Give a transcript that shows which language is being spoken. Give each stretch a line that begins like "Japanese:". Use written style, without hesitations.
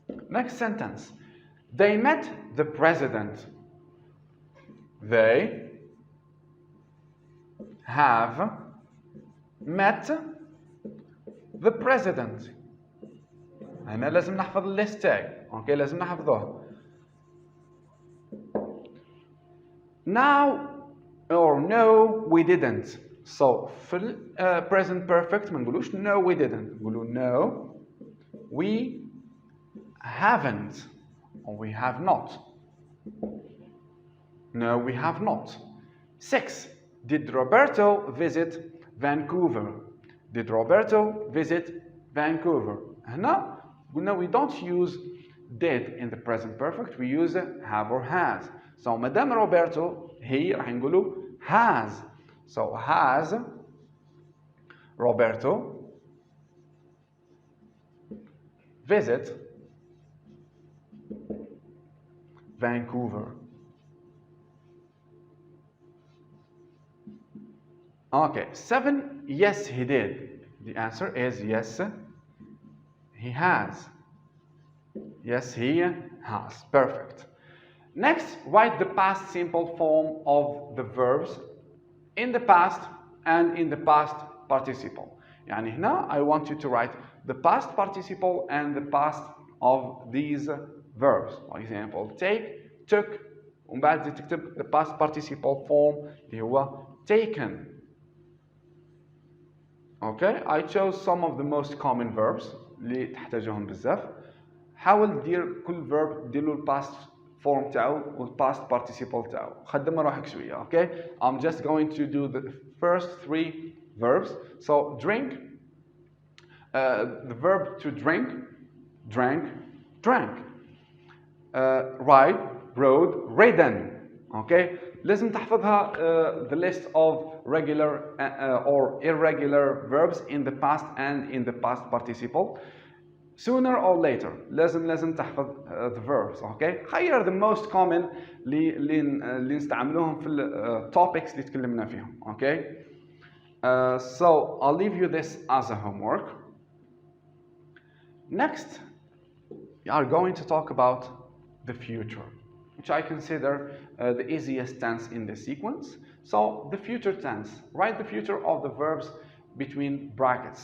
English: Next sentence. They met the president. They have met the president.
Arabic: هنا لازم نحفظ الليست تاعي. اوكي لازم نحفظوها. Now
English: or no we didn't. So في ال present perfect
Arabic: ما نقولوش
English: no we didn't, نقولوا no we haven't or we have not. No, we have not. 6. Did Roberto visit Vancouver? Did Roberto visit Vancouver?
Arabic: هنا قلنا
English: we don't use did in the present perfect, we use have or has.
Arabic: So مدام Roberto هي راح نقوله has.
English: So has Roberto visit Vancouver? Okay, 7, yes he did. The answer is yes he has. Yes he has. Perfect. Next, write the past simple form of the verbs in the past and in the past participle.
Arabic: يعني هنا
English: I want you to write the past participle and the past of these verbs. For example, take, took,
Arabic: ومن بعد تكتب
English: the past participle form اللي هو taken. Okay, I chose some of the most common verbs
Arabic: اللي تحتاجوهم بزاف. حاول دير كل verb دير له الباست form تاعو والpast participle تاعو. خدم روحك شوية.
English: Okay, I'm just going to do the first 3 verbs. So drink, the verb to drink, drank, drank. Ride, rode, ridden. Okay,
Arabic: لازم تحفظها
English: the list of regular or irregular verbs in the past and in the past participle. Sooner or later
Arabic: لازم تحفظ
English: the verbs.
Arabic: Okay, خير
English: the most common
Arabic: اللي نستعملوهم في topics اللي تكلمنا فيهم.
English: Okay, so I'll leave you this as a homework. Next, we are going to talk about the future, which I consider the easiest tense in the sequence. So the future tense, write the future of the verbs between brackets.